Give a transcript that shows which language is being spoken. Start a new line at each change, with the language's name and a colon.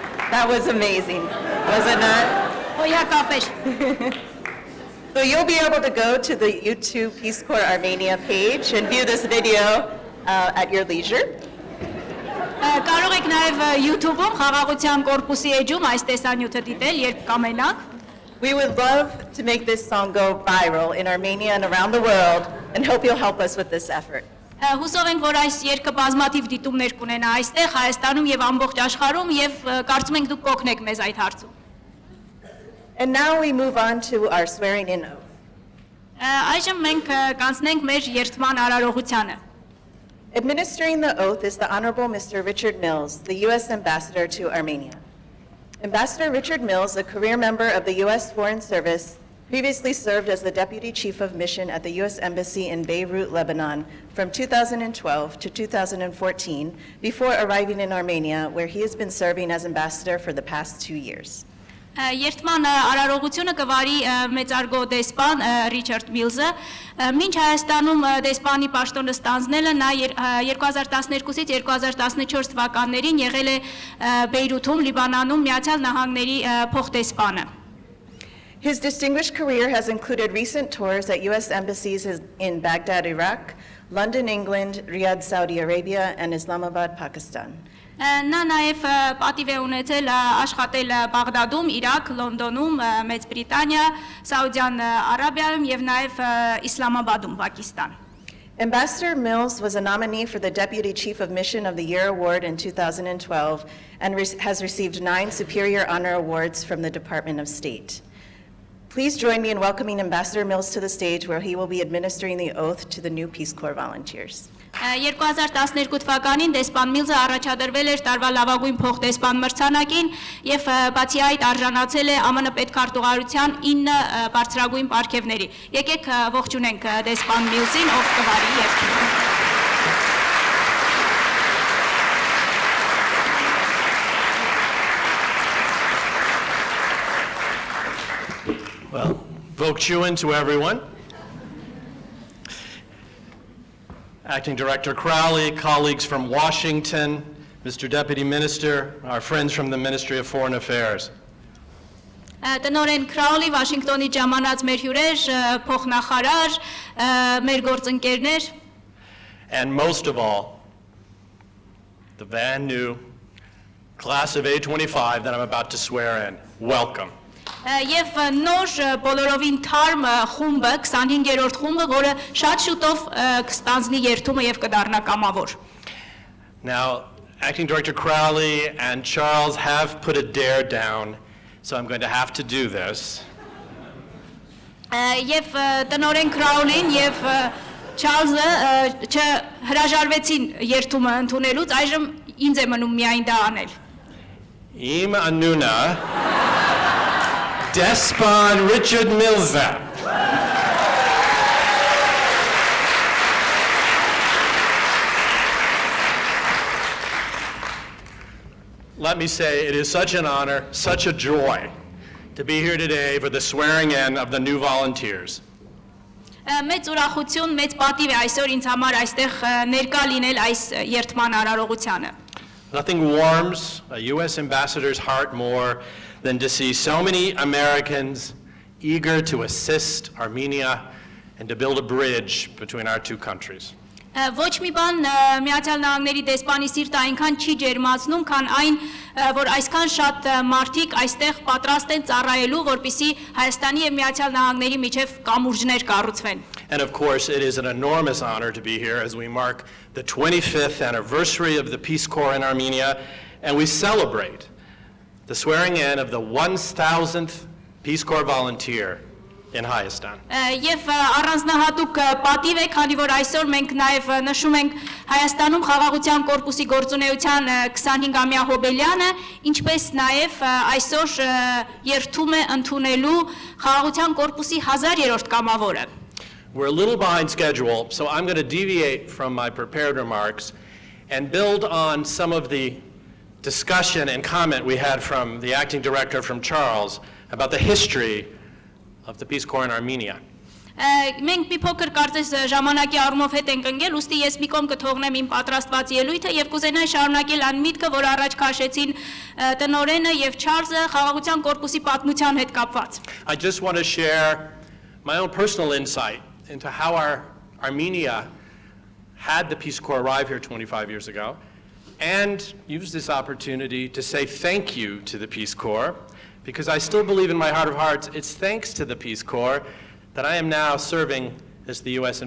English: That was amazing, was it not? So you'll be able to go to the YouTube Peace Corps Armenia page and view this video at your leisure.
Armenian: Կարող եք նաև YouTube-ում Խաղաղության կորպուսի էջում այս տեսանյութը դիտել, երբ կամենաք։
English: We would love to make this song go viral in Armenia and around the world and hope you'll help us with this effort.
Armenian: Հուսով ենք, որ այս երգը բազմաթիվ դիտումներ կունենա այստեղ, Հայաստանում եւ ամբողջ աշխարհում եւ կարծում ենք դուք կօգնեք մեզ այդ հարցում։
English: And now we move on to our swearing in oath.
Armenian: Այժմ մենք կանցնենք մեր երդման արարողությանը։
English: Administering the oath is the Honorable Mr. Richard Mills, the U.S. Ambassador to Armenia. Ambassador Richard Mills, a career member of the U.S. Foreign Service, previously served as the Deputy Chief of Mission at the U.S. Embassy in Beirut, Lebanon, from 2012 to 2014, before arriving in Armenia, where he has been serving as ambassador for the past 2 years.
Armenian: Երդման արարողությունը կվարի մեծարգո դեսպան Ռիչարդ Միլզը, մինչ Հայաստանում դեսպանի պաշտոնը ստանձնելը նա 2012-ից 2014 թվականներին եղել է Բեյրութում, Լիբանանում Միացյալ Նահանգների փոխդեսպանը։
English: His distinguished career has included recent tours at U.S. embassies in Baghdad, Iraq, London, England, Riyadh, Saudi Arabia, and Islamabad, Pakistan.
Armenian: Նա նաև պատիվ է ունեցել աշխատել Բաղդադում, Իրաք, Լոնդոնում, Մեծ Բրիտանիա, Սաուդյան Արաբիայում եւ նաև Իսլամաբադում, Պակիստան։
English: Ambassador Mills was a nominee for the Deputy Chief of Mission of the Year Award in 2012 and has received 9 Superior Honor Awards from the Department of State. Please join me in welcoming Ambassador Mills to the stage where he will be administering the oath to the new Peace Corps volunteers.
Armenian: 2012 թվականին դեսպան Միլզը առաջադրվել էր տարվա լավագույն փոխդեսպան մրցանակին եւ բացի այդ արժանացել է ԱՄՆ պետքարտուղարության 9 բարձրագույն պարգևների։ Եկեք ողջունենք դեսպան Միլզին, ով կվարի երգը։
English: Well, Vok Chuan to everyone. Acting Director Crowley, colleagues from Washington, Mr. Deputy Minister, our friends from the Ministry of Foreign Affairs.
Armenian: Տնօրեն Քրաուլի, Վաշինգտոնի ժամանած մեր հյուրեր, փոխնախարար, մեր գործընկերներ,
English: and most of all, the brand new class of A25 that I'm about to swear in. Welcome.
Armenian: Եվ նոր բոլորովին թարմ խումբը, 25-րդ խումբը, որը շատ շուտով կստանձնի երթումը եւ կդառնա կամավոր։
English: Now, Acting Director Crowley and Charles have put a dare down, so I'm going to have to do this.
Armenian: Եվ տնօրեն Քրաուլին եւ Չարլզը չհրաժարվեցին երթումը ընդունելուց, այժմ ինձ է մնում միայն դա անել։ Im Anuna, Despon Richard Millsap.
English: Let me say, it is such an honor, such a joy to be here today for the swearing in of the new volunteers.
Armenian: Մեծ ուրախություն, մեծ պատիվ է այսօր ինձ համար այստեղ ներկա լինել այս երթման արարողությանը։
English: Nothing warms a U.S. ambassador's heart more than to see so many Americans eager to assist Armenia and to build a bridge between our two countries.
Armenian: Ոչ մի բան Միացյալ Նահանգների դեսպանի սիրտը այնքան չի ջերմացնում, քան այն, որ այսքան շատ մարդիկ այստեղ պատրաստ են ծառայելու, որպեսզի Հայաստանի եւ Միացյալ Նահանգների միջև կամուրջներ կառուցվեն։
English: And of course, it is an enormous honor to be here as we mark the 25th anniversary of the Peace Corps in Armenia, and we celebrate the swearing in of the 1000th Peace Corps volunteer in Հայաստան։
Armenian: Եվ առանձնահատուկ պատիվ է, քանի որ այսօր մենք նաև նշում ենք Հայաստանում խաղաղության կորպուսի գործունեության 25-ամյա հոբելյանը, ինչպես նաև այսօր երթում է ընդունելու խաղաղության կորպուսի 1000-րդ կամավորը։
English: We're a little behind schedule, so I'm going to deviate from my prepared remarks and build on some of the discussion and comment we had from the acting director, from Charles, about the history of the Peace Corps in Armenia.
Armenian: Մենք մի փոքր կարծես ժամանակի առումով հետ ենք ընկել, ուստի ես մի կողմ կթողնեմ իմ պատրաստված ելույթը եւ կուզենայի շարունակել այն միտքը, որ առաջ քաշեցին տնօրենը եւ Չարլզը խաղաղության կորպուսի պատմության հետ կապված։
English: I just want to share my own personal insight into how Armenia had the Peace Corps arrive here 25 years ago, and use this opportunity to say thank you to the Peace Corps, because I still believe in my heart of hearts it's thanks to the Peace Corps that I am now serving as the U.S.